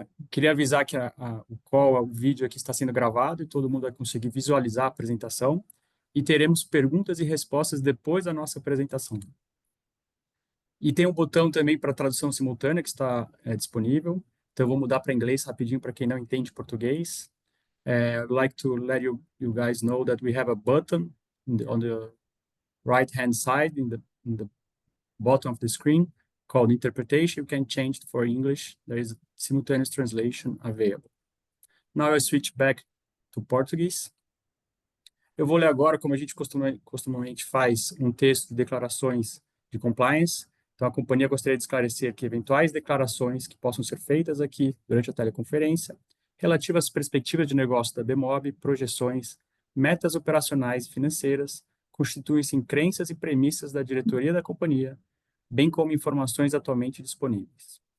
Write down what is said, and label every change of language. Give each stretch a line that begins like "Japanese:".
Portuguese: Queria avisar que o vídeo aqui está sendo gravado e todo mundo vai conseguir visualizar a apresentação, e teremos perguntas e respostas depois da nossa apresentação. E tem um botão também para tradução simultânea que está disponível. Então, eu vou mudar para inglês rapidinho para quem não entende português.
English: I'd like to let you guys know that we have a button on the right-hand side in the bottom of the screen called Interpretation. You can change it for English. There is a simultaneous translation available. Now I switch back to Portuguese.
Portuguese: Eu vou ler agora, como a gente costumamente faz, um texto de declarações de compliance. Então, a companhia gostaria de esclarecer que eventuais declarações que possam ser feitas aqui durante a teleconferência, relativas às perspectivas de negócio da Bemob, projeções, metas operacionais e financeiras, constituem-se em crenças e premissas da diretoria da companhia, bem como informações atualmente disponíveis.